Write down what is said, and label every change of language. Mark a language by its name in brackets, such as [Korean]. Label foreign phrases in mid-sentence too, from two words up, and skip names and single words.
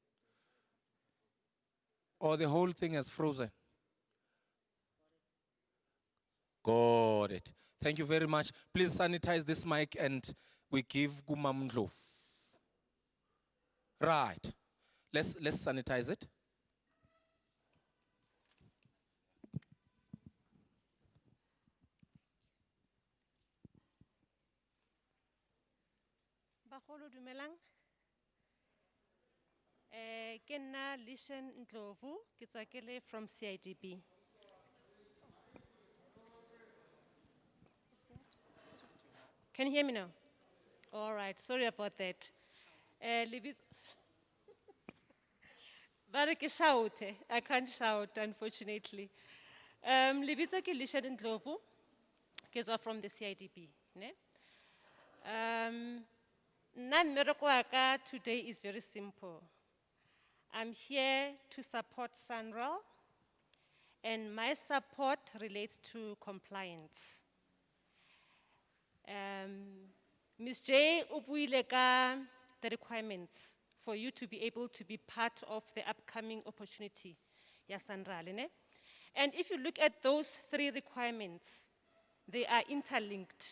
[English] Or the whole thing is frozen. Got it. Thank you very much. Please sanitize this mic and we give Gumam Ndlovu. Right. Let's sanitize it. [Southern Sotho] Bagolo dumelang. Ke nna Lishan Ndlovu, ke tswa ke le from CIDB. [English] Can you hear me now? All right, sorry about that. But I can't shout, unfortunately. [Southern Sotho] Libitso ke Lishan Ndlovu, ke tswa [English] from the CIDB. [Southern Sotho] Mmereko wa ka [English] today is very simple. I'm here to support SANRAL, and my support relates to compliance. Ms. J, [Southern Sotho] ubuile ka [English] the requirements for you to be able to be part of the upcoming opportunity, [Southern Sotho] ya SANRAL, [English] And if you look at those 3 requirements, they are interlinked.